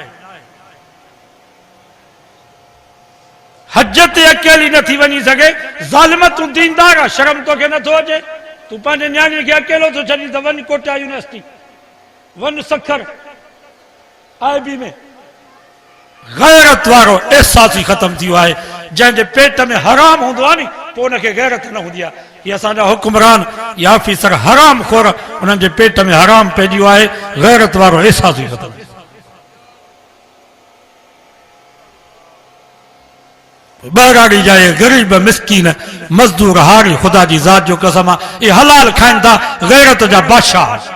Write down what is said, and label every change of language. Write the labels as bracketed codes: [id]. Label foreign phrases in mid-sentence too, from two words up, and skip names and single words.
[sd] हज ते अकेली नथी वञी सघे, ज़ालिम तूं दीनदार आहे, शर्म तोखे नथो अचे? तूं पंहिंजे न्याणीअ खे अकेलो थो छॾी त वञ कोटा यूनिवर्सिटी, वञ सखर IB में। गैरत वारो एहसास ही खत्म थी है, जैसे पेट में हराम होंदो आहे नी पोइ उनखे गैरत न हूंदी आहे। ये असांजा हुक्मरान या ऑफिसर हराम खोर, उन्हनि जे पेट में हराम पइजी वियो आहे, गैरत वारो एहसास ही खत्म। बहराड़ी जाए गरीब मिसकीन मजदूर हारी खुदा जी ज़ात जो कसम आहे, ये हलाल खाइन था, गैरत जा बादशाह।